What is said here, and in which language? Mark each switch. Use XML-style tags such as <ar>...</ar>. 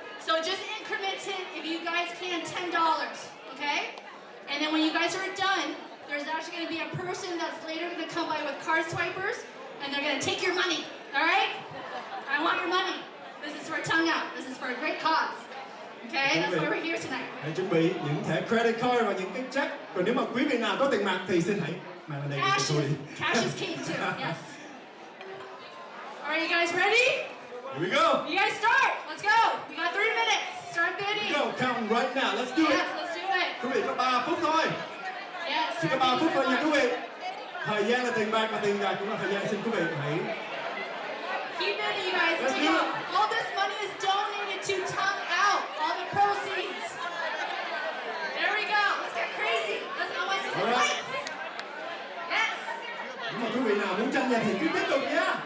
<en>So just increment it if you guys can $10, okay? And then when you guys are done, there's actually gonna be a person that's later gonna come by with card swipers, and they're gonna take your money, all right? I want your money. This is for TongueOut. This is for a great cause. Okay, that's why we're here tonight.</en> <vi>Hãy chuẩn bị những thẻ credit card và những cái check. Còn nếu mà quý vị nào có tiền mặt thì xin hãy mang lên đây cho tôi đi.</vi> <en>Cash is king too, yes. All right, you guys ready? Here we go. You guys start. Let's go. We got 3 minutes. Start bidding. Go, counting right now. Let's do it. Yes, let's do it.</en> <vi>Quý vị có 3 phút thôi.</vi> <en>Yes,</en> <vi>Chỉ có 3 phút thôi nha quý vị. Thời gian là tiền bạc và tiền bạc cũng là thời gian. Xin quý vị hãy</vi> <en>keep bidding, you guys. Take out. All this money is donated to TongueOut. All the proceeds. There we go. Let's get crazy. Let's know what's in the lights. Yes.</en> <vi>Nếu mà quý vị nào muốn tranh giành thì cứ tiếp tục nha.</vi>